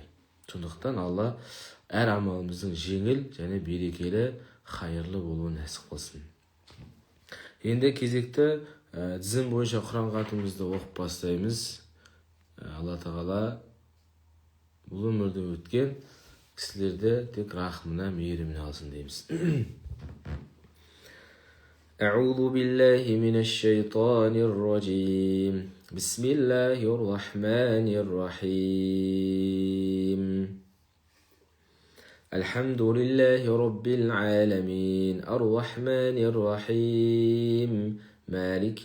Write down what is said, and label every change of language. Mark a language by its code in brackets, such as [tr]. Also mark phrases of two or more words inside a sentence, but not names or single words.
[kk] Сондықтан Алла әр амалымыздың жеңіл және берекелі, хайырлы болуын нәсіп қылсын. Енді кезекті тізім бойынша Құран хатымызды оқып бастаймыз. Алла тағала бұл өмірде өткен кісілерді тек рахымына, мейіріміне алсын дейміз. [ar] أعوذ بالله من الشيطان الرجيم بسم الله الرحمن الرحيم الحمد لله رب العالمين الرحمن الرحيم مالك